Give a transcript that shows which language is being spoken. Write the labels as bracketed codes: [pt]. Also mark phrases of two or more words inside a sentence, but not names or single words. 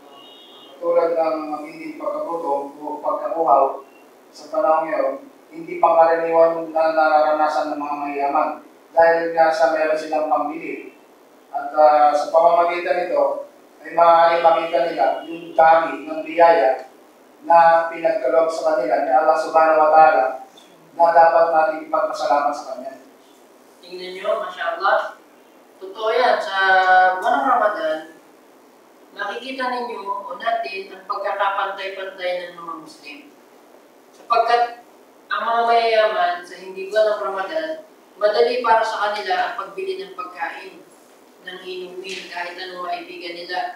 [tl] Tulad ng matinding pagkagutom o pagkakuhaw, sa panahon ngayon, hindi pangkaraniwan na nararanasan ng mga mayayaman dahil nga sa meron silang pambili. At sa pamamagitan nito, ay maaaring makita nila yung dami ng biyaya na pinagkaloob sa kanila ni Allah [ar] سبحانه وتعالى [tl] na dapat natin ipagpasalamat sa Kanya. Tingnan nyo, [ar] ما شاء الله. [tl] Totoo yan, sa buwan ng Ramadan, makikita ninyo o natin ang pagkakapantay-pantay ng mga Muslim. Sapagkat ang mga mayayaman sa hindi buwan ng Ramadan, madali para sa kanila ang pagbili ng pagkain, ng inumin, kahit anong maibigan nila.